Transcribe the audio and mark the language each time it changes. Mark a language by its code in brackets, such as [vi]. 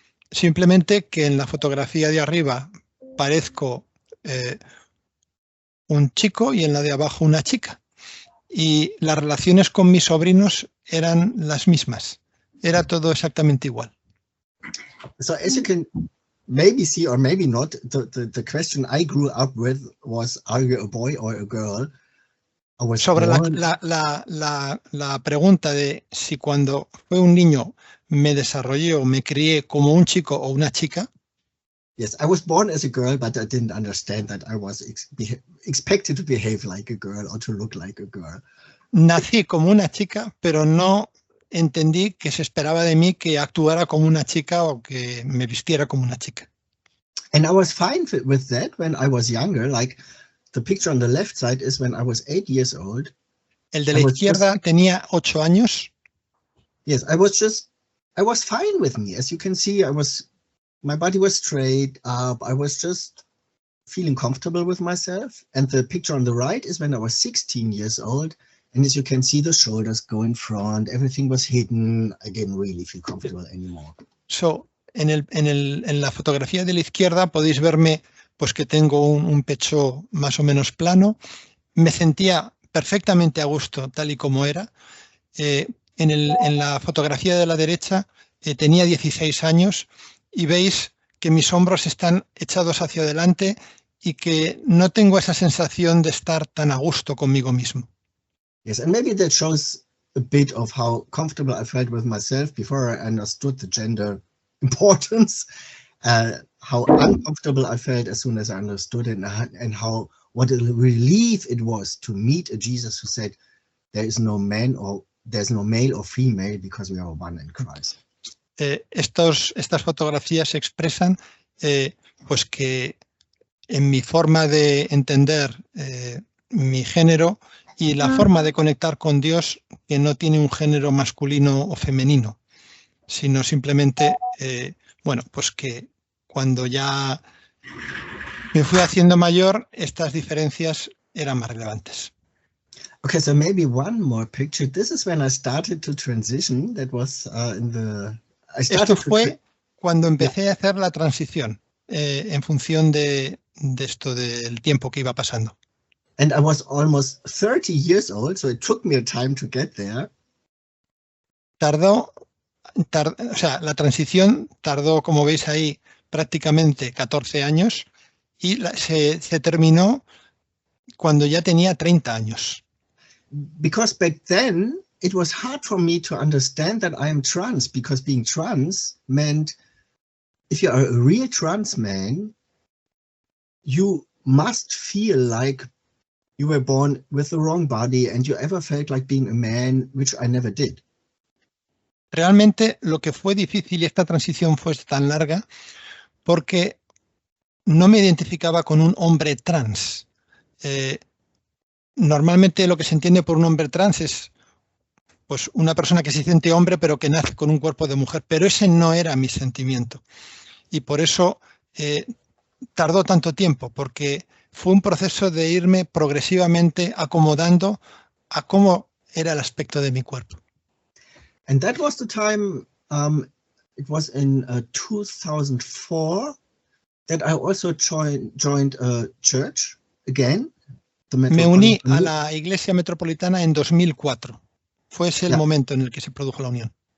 [es] Simplemente que en la fotografía de arriba parezco un chico y en la de abajo una chica. Y las relaciones con mis sobrinos eran las mismas. Era todo exactamente igual. [en] So as you can maybe see or maybe not, the question I grew up with was, are you a boy or a girl? [es] Sobre la pregunta de si cuando fue un niño me desarrollé o me crié como un chico o una chica. [en] Yes, I was born as a girl, but I didn't understand that I was expected to behave like a girl or to look like a girl. [es] Nací como una chica, pero no entendí que se esperaba de mí que actuara como una chica o que me vistiera como una chica. [en] And I was fine with that when I was younger. Like the picture on the left side is when I was 8 years old. [es] El de la izquierda tenía 8 años. [en] Yes, I was fine with me. As you can see, my body was straight up. I was just feeling comfortable with myself. And the picture on the right is when I was 16 years old. And as you can see, the shoulders go in front. Everything was hidden. I didn't really feel comfortable anymore. [es] So, en la fotografía de la izquierda podéis verme pues que tengo un pecho más o menos plano. Me sentía perfectamente a gusto tal y como era. En la fotografía de la derecha tenía 16 años y veis que mis hombros están echados hacia adelante y que no tengo esa sensación de estar tan a gusto conmigo mismo. [en] Yes, and maybe that shows a bit of how comfortable I felt with myself before I understood the gender importance, how uncomfortable I felt as soon as I understood it, and what a relief it was to meet a Jesus who said, there's no male or female because we are one in Christ. [es] Estas fotografías expresan pues que en mi forma de entender mi género y la forma de conectar con Dios que no tiene un género masculino o femenino, sino simplemente, bueno, pues que cuando ya me fui haciendo mayor, estas diferencias eran más relevantes. [en] Okay, so maybe one more picture. This is when I started to transition. That was in the... [es] Esto fue cuando empecé a hacer la transición en función de esto, del tiempo que iba pasando. [en] And I was almost 30 years old, so it took me a time to get there. [es] O sea, la transición tardó, como veis ahí, prácticamente 14 años y se terminó cuando ya tenía 30 años. [en] Because back then, it was hard for me to understand that I am trans, because being trans meant if you are a real trans man, you must feel like you were born with the wrong body and you ever felt like being a man, which I never did. [es] Realmente lo que fue difícil y esta transición fue tan larga porque no me identificaba con un hombre trans. Normalmente lo que se entiende por un hombre trans es pues una persona que se siente hombre pero que nace con un cuerpo de mujer, pero ese no era mi sentimiento. Y por eso tardó tanto tiempo, porque fue un proceso de irme progresivamente acomodando a cómo era el aspecto de mi cuerpo. [en] And that was the time, it was in 2004 that I also joined a church again. [es] Me uní a la Iglesia Metropolitana en 2004. Fue ese el momento en el que se produjo la unión.